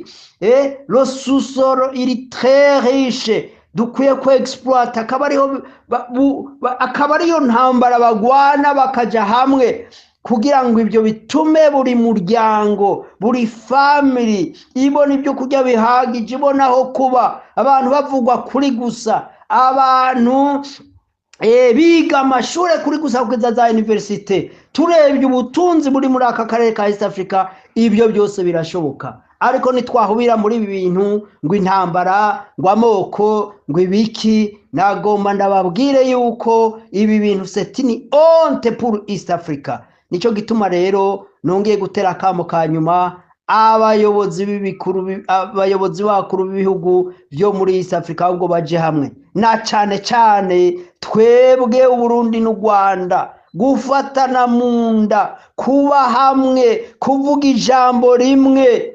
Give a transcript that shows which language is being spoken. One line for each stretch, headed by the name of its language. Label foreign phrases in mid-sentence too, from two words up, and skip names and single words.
French: Le sous-sol
Rundi: iri
French: très riche,
Rundi: dukwiye ko exploit, akaba ariyo ntambara bagwana bakaja hamwe kugira ngo ibyo bitume buri muryango, buri family ibona ibyo kurya bihagije, ibona aho kuba, abantu bavugwa kuri gusa, abantu biga amashuri kuri gusa kugeza za universite. Turebye ubutunzi buri muri aka karere ka East Africa, ibyo byose birashoboka. Ariko nitwahubira muri ibi bintu ngo intambara, ngo amoko, ngo ibiki, nagomba ndababwire yuko ibi bintu
French: c'est une honte pour East Africa.
Rundi: Nico gituma rero nongeye gutera akamo ka nyuma abayobozi bakuru b'ibihugu byo muri East Africa, ahubwo baje hamwe, na cyane cyane twebwe Uburundi n'u Rwanda, gufatana mu nda, kuba hamwe, kuvuga ijambo rimwe.